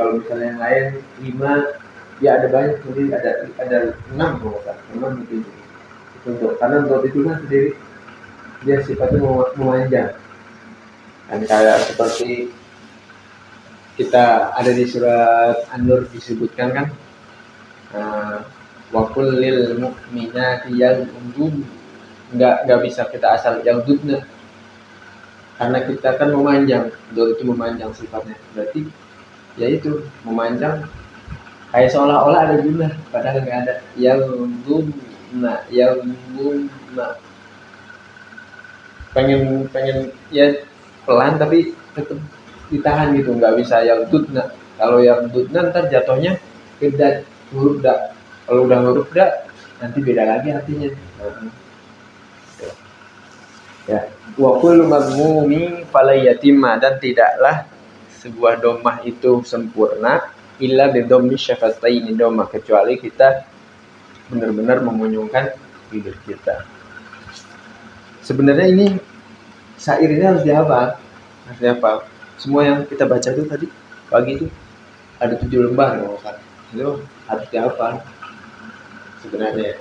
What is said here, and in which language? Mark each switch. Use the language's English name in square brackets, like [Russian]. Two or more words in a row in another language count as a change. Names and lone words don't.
[Indonesian] Kalau misalnya yang lain 5 ya ada banyak, jadi ada 6 kalau nggak salah, 6 gitu itu karena do itu kan sendiri dia sifatnya memanjang. Dan kayak seperti kita ada di surat An-Nur disebutkan kan, [Arabic] وقل للمؤمنات يغضض, [Indonesian] nggak bisa kita asal yaghdudna, karena kita kan memanjang, do itu memanjang sifatnya, berarti ya itu memanjang kayak seolah-olah ada jumlah padahal nggak ada. Yaghdudna pengen ya pelan tapi tetap ditahan gitu, nggak bisa yaghdudna. Kalau yaghdudna ntar jatuhnya ke huruf da. Kalau udah huruf da nanti beda lagi artinya. Ya, [Arabic] وكل مضموم فلا يتما, [Indonesian] dan tidaklah sebuah domah itu sempurna [Arabic] إلا بضم الشفتين [Indonesian] domah, kecuali kita benar-benar mengunyungkan bibir kita. Sebenarnya ini syairnya harus dihafal. Semua yang kita baca itu tadi pagi itu ada 7 lembar loh kan. Itu harus dihafal sebenarnya.